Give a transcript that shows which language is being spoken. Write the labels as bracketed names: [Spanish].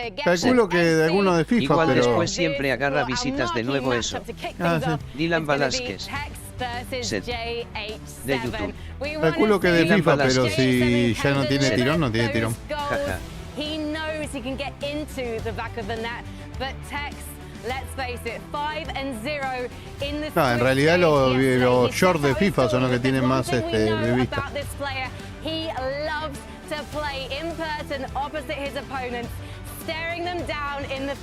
[Spanish] Calculo que de alguno de FIFA, Igual pero... después siempre agarra visitas de nuevo eso. Sí. Dylan Velázquez. Sed. De YouTube. Calculo que de Dylan FIFA, pero Velázquez. si ya no tiene tirón, no tiene tirón. Jaja. [English] He knows he can get into the back of the net, but Tex, let's face it, 5-0 in the. [Spanish] No, en realidad los shorts de FIFA son los que tienen más vista. [English] He loves to play in person opposite his opponents, staring them down in the face.